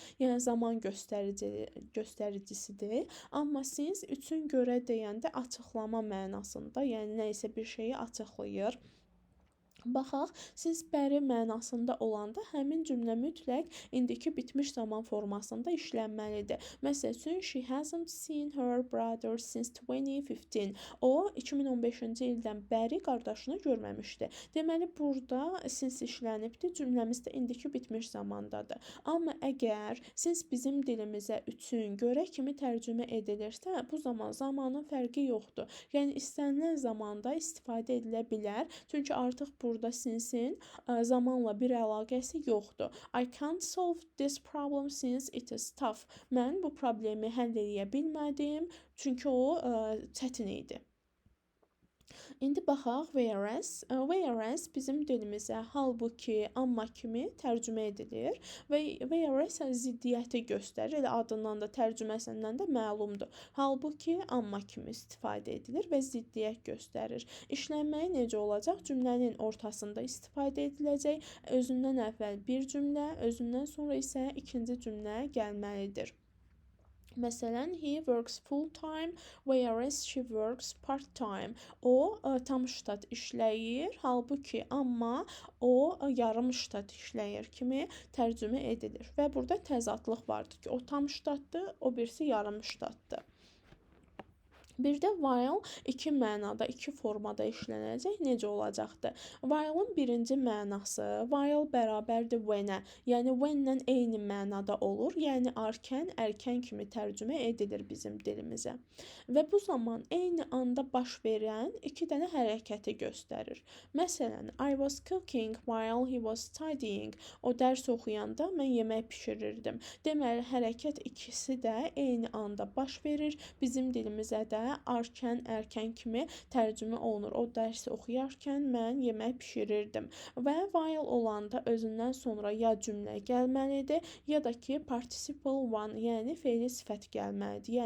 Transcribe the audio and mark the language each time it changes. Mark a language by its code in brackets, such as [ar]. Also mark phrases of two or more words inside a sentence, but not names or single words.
[az] Yəni zaman göstəricisidir. Amma since üçün görə deyəndə açıqlama mənasında, yəni nə isə bir şeyi açıqlayır. Baxaq, since bəri mənasında olanda həmin cümlə mütləq indiki bitmiş zaman formasında işlənməlidir. Məsəl üçün, [en] she hasn't seen her brother since 2015. [az] O, 2015-ci ildən bəri qardaşını görməmişdi. Deməli, burada since işlənibdir, cümləmiz də indiki bitmiş zamandadır. Amma əgər since bizim dilimizə üçün, görə kimi tərcümə edilirsə, bu zaman zamanın fərqi yoxdur. Yəni, istənilən zamanda istifadə edilə bilər. Çünki artıq burada since-in zamanla bir əlaqəsi yoxdur. [en] I can't solve this problem since it is tough. [az] Mən bu problemi həll edə bilmədim, çünki o çətin idi. İndi baxaq whereas. Whereas bizim dilimizə halbuki, amma kimi tərcümə edilir və whereas ziddiyyəti göstərir. Elə adından da, tərcüməsindən də məlumdur. Halbuki, amma kimi istifadə edilir və ziddiyyət göstərir. İşlənməyi necə olacaq? Cümlənin ortasında istifadə ediləcək. Özündən əvvəl bir cümlə, özündən sonra isə ikinci cümlə gəlməlidir. Məsələn, [en] he works full time, whereas she works part time. [az] O tam ştat işləyir, halbuki amma o yarım ştat işləyir kimi tərcümə edilir. Və burada təzadlıq vardır ki, o tam ştatdır, o birisi yarım ştatdır. Bir də while iki mənada, iki formada işlənəcək. Necə olacaqdır? While-ın birinci mənası, while bərabərdir when-ə. Yəni, when-lə eyni mənada olur. Yəni, arkən, ərkən kimi tərcümə edilir bizim dilimizə. Və bu zaman eyni anda baş verən iki dənə hərəkəti göstərir. Məsələn, [en] I was cooking while he was studying. [az] O dərs oxuyanda mən yemək bişirirdim. Deməli, hərəkət ikisi də eyni anda baş verir. Bizim dilimizə də arkən, ərkən kimi tərcümə olunur. O dərsi oxuyarkən mən yemək bişirirdim. Və while olanda özündən sonra ya cümlə gəlməlidir, ya da ki [en] participle one, [az] yəni feili sifət gəlməlidir.